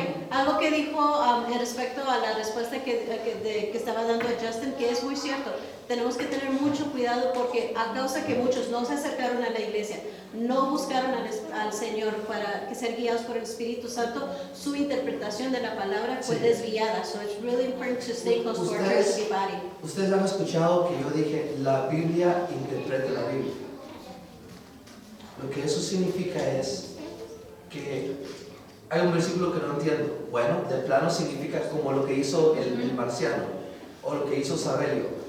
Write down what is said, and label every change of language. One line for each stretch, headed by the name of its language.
Spanish: Algo que dijo respecto a la respuesta que estaba dando Justin, que es muy cierto. Tenemos que tener mucho cuidado porque a causa que muchos no se acercaron a la iglesia, no buscaron al Señor para ser guiados por el Espíritu Santo, su interpretación de la palabra fue desviada.
English: So it's really important to stay close to our church body.
Spanish: Ustedes han escuchado que yo dije, la Biblia interpreta la Biblia. Lo que eso significa es que hay un versículo que no entiendo. Bueno, de plano significa como lo que hizo el marciano o lo que hizo Sabelio.